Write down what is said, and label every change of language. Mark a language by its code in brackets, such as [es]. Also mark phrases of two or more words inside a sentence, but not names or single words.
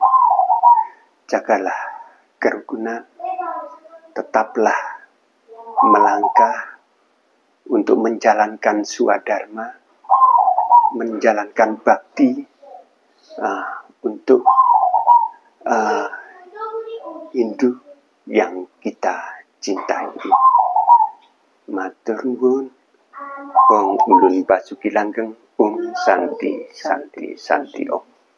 [id] Jagalah kerukunan, tetaplah melangkah untuk menjalankan swadharma, menjalankan bakti untuk Hindu yang kita cintai. [jv] Matur nuwun. Wong ulun pasuki langgeng [sa] Santi Santi Santi Om.